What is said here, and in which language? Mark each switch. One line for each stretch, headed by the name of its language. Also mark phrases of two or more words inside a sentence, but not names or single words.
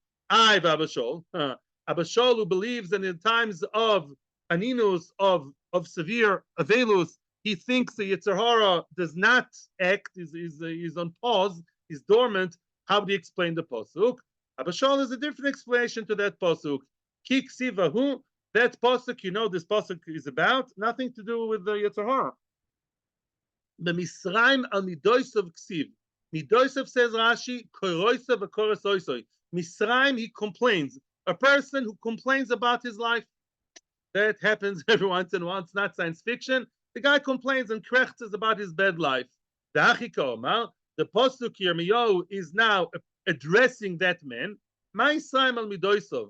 English: Abba Shaul, Abba Shaul, who believes that in times of aninus, of severe avelus, he thinks the
Hebrew: יצר הרע
English: does not act, is on pause, is dormant. How do you explain the pasuk? Abba Shaul is a different explanation to that pasuk.
Hebrew: כי כתיב,
English: that pasuk, you know, this pasuk is about nothing to do with the
Hebrew: יצר הרע. The מתרעם על מדותיו כתיב. Midoisav,
English: says Rashi,
Hebrew: קורותיו וקורות אותו.
English: Misraim, he complains. A person who complains about his life. That happens every once in a while. It's not science fiction. The guy complains and krechtes about his bad life. The pasuk Yirmiyahu is now addressing that man.
Hebrew: מתרעם על מדותיו.